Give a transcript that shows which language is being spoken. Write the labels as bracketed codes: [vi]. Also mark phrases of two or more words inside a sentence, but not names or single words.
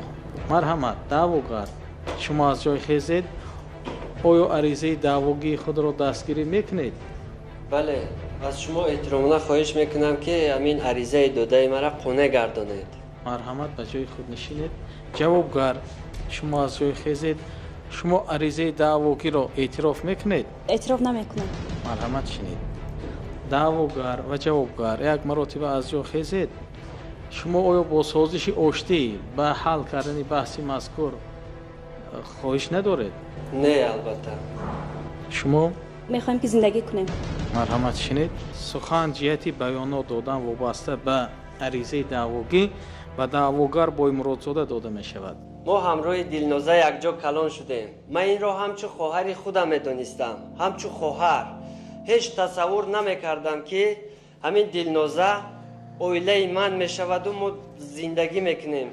[tg] марҳамат, даъвогар, шумо аз ҷой хезед, оё аризаи даъвогии худро дастгирӣ мекунед? бале, аз шумо эҳтиромона хоҳиш мекунам ки ҳамин аризаи додаи маро қонеъ гардонед. марҳамат, ба ҷои худ нишинед. ҷавобгар, шумо аз ҷой хезед, шумо аризаи даъвогиро эътироф мекунед? [fa] اعتراف نمیکنم. [tg] марҳамат, шинед. даъвогар ва ҷавобгар, як маротиба аз ҷо хезед. шумо оё бо созиши оштӣ ба ҳал кардани баҳси мазкур хоҳиш надоред? не албатта. шумо? [fa] میخوایم که زندگی کنیم. [tg] марҳамат, шинед. сухан ҷиҳати баёнот додан вобаста ба аризаи даъвогӣ ба даъвогар боймуродзода дода мешавад. мо ҳамроҳи Дилноза якҷо калон шудем. ман инро ҳамчу хоҳари худам медонистам, ҳамчу хоҳар. ҳеҷ тасаввур намекардам ки ҳамин Дилноза оилаи ман мешаваду мо зиндагӣ мекунем.